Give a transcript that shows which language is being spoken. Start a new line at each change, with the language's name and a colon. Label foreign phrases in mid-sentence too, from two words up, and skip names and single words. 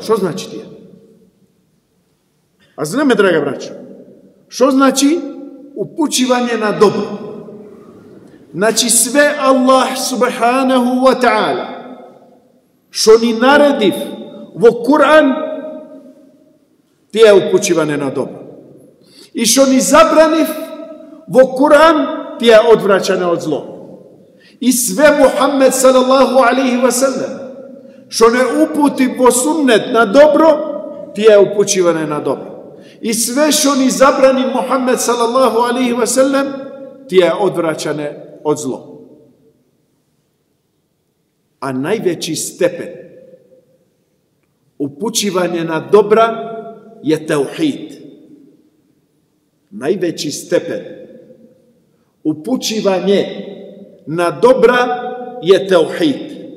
Bosnian: Što znači tije? A zname, draga braća, što znači upućivanje na dobro? Znači sve
Arabic: الله سبحانه وتعالى
Bosnian: što ni narediv vo Kur'an, ti je upućivanje na dobro. I što ni zabraniv vo Kur'an, ti je odvraćanje od zlo. I sve Muhammed
Arabic: صلى الله عليه وسلم
Bosnian: što ne uputi vo sunnet na dobro, ti je upućivanje na dobro. I sve što ni zabrani Muhammed
Arabic: صلى الله عليه وسلم,
Bosnian: ti je odvraćane od zlo. A najveći stepen upućivanje na dobra je tauhid. Najveći stepen upućivanje na dobra je tauhid.